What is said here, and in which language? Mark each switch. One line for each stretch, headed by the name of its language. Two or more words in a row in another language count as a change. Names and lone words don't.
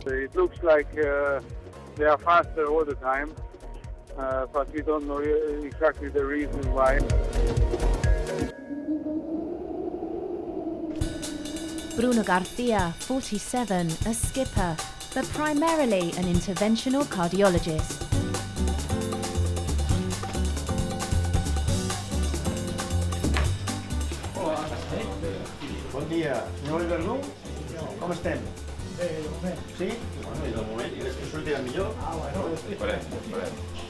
English: It looks like they are faster all the time. But we don't know exactly the reason why. Bruno Garcia, 47, a skipper, but primarily an interventional cardiologist.
Catalan: Hola. Bon dia. Senyor Verdú, com estem? Bé, de moment. Sí? Bueno, i de moment, i després sortirà millor? Farem.